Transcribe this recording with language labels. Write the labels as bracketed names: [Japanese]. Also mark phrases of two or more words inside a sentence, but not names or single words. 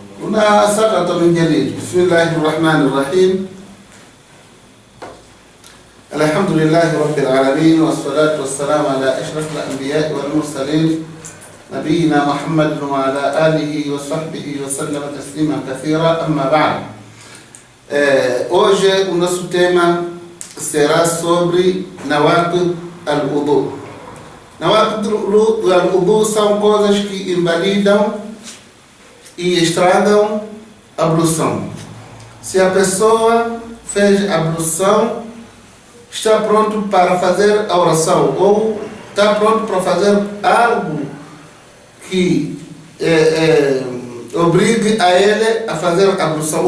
[Arabic] كنا سقط من جديد. بسم الله الرحمن الرحيم. الحمد لله رب العالمين، والصلاة والسلام على أشرف الأنبياء والمرسلين نبينا محمد وعلى آله وصحبه وسلم تسليما كثيرا. أما بعد, [Portuguese] hoje o nosso tema será sobre [Arabic] نواقض الوضوء. نواقض الوضوء [Portuguese] são coisas que invalidam e estragam a ablução. Se a pessoa fez a ablução, está pronto para fazer a oração, ou está pronto para fazer algo que obrigue a ele a fazer a ablução.